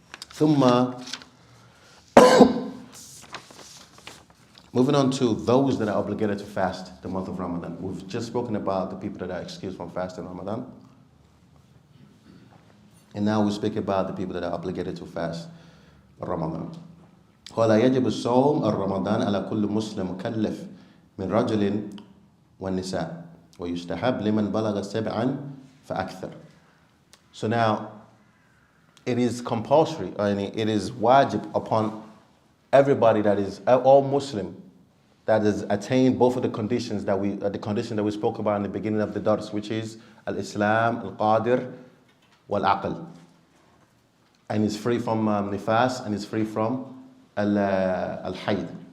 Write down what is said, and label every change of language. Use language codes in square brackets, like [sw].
[en] ثم moving on to those that are obligated to fast the month of Ramadan. We've just spoken about the people that are excused from fasting Ramadan. And now we speak about the people that are obligated to fast Ramadan. [ar] ولا يجب الصوم الرمضان على كل مسلم مكلف من رجل والنساء ويستحب لمن بلغ 7 فأكثر. [en] So now, it is compulsory, it is wajib upon everybody that is all Muslim that has attained both of the conditions that we spoke about in the beginning of the dars, which is al-Islam, al-Qadir, wal-Aql, and is free from nifas and is free from al-Hayd.